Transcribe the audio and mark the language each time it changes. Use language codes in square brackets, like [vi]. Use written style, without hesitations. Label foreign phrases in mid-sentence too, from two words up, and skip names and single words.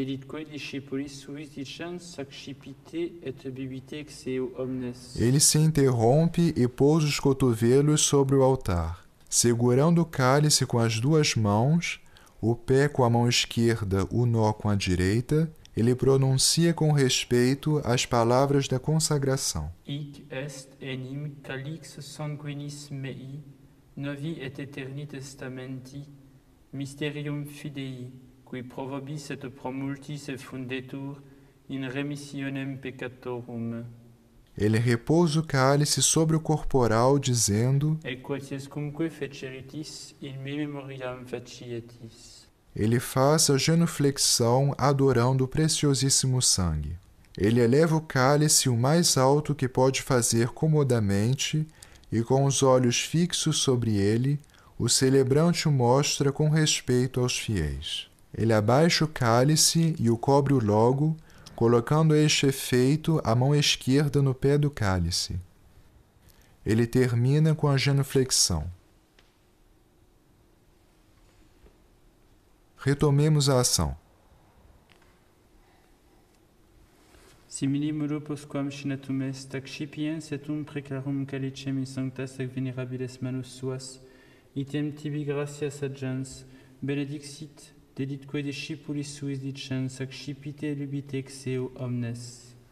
[pt] Ele se interrompe e pousa os cotovelos sobre o altar. Segurando o cálice com as duas mãos, o pé com a mão esquerda, o nó com a direita, ele pronuncia com respeito as palavras da consagração. [la] Hic est enim calix sanguinis mei, novi et eterni testamenti, mysterium fidei, qui pro vobis et pro multis effundetur, in remissionem peccatorum. [pt] Ele repousa o cálice sobre o corporal, dizendo: [la] Et quatiescumque feceritis, in me memoriam facietis. [pt] Ele faz a genuflexão adorando o preciosíssimo sangue. Ele eleva o cálice o mais alto que pode fazer comodamente e, com os olhos fixos sobre ele, o celebrante o mostra com respeito aos fiéis. Ele abaixa o cálice e o cobre logo, colocando a este efeito a mão esquerda no pé do cálice. Ele termina com a genuflexão. Retomemos a ação. [la] Simili modo postquam scinatum est, accipiens et preclarum calicem in sanctas et venerabiles manus suas, item tibi gratias agens, benedixit, deditque discipulis suis dicens, accipite lubite exeo omnes.